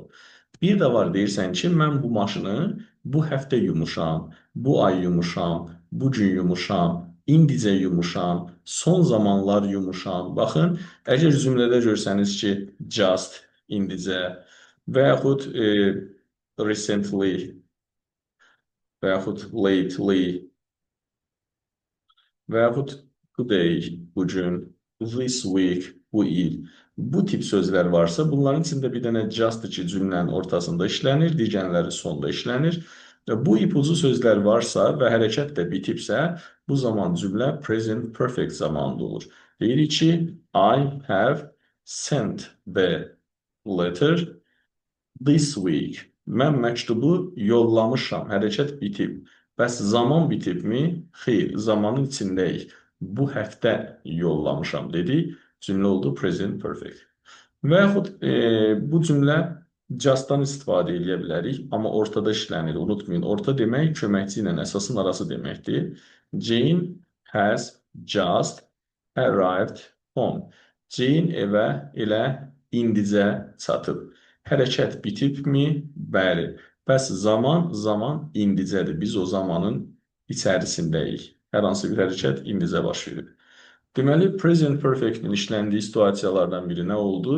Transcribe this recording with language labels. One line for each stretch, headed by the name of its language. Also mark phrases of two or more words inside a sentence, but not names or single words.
Azerbaijani: Bir də var deyirsən ki, mən bu maşını bu həftə yumuşam, bu ay yumuşam, bu gün yumuşam, indicə yumuşam, son zamanlar yumuşam. Baxın, əgər cümlədə görsəniz ki, just, indicə və yaxud recently və yaxud lately və yaxud today, bu gün,
English: this week,
Azerbaijani: bu il. Bu tip sözlər varsa, bunların içində bir dənə just ki, cümlənin ortasında işlənir, digərləri sonda işlənir. Bu ipucu sözlər varsa və hərəkət də bitibsə, bu zaman cümlə
English: present perfect
Azerbaijani: zamanında olur. Deyirik ki,
English: I have sent the letter this week.
Azerbaijani: Mən məktubu yollamışam, hərəkət bitib. Bəs zaman bitibmi? Xeyr, zamanın içindəyik. Bu həftə yollamışam dedik. Cümlə oldu
English: present perfect.
Azerbaijani: Və yaxud bu cümlə just-dan istifadə edə bilərik, amma ortada işlənir. Unutmayın, orta demək köməkçi ilə əsasın arası deməkdir.
English: Jane has just arrived home.
Azerbaijani: Jane evə elə indicə çatıb. Hərəkət bitibmi? Bəli. Bəs zaman indicədir. Biz o zamanın içərisindəyik. Hər hansı bir hərəkət indicə baş verib. Deməli,
English: present perfect-
Azerbaijani: in işləndiyi situasiyalardan biri nə oldu?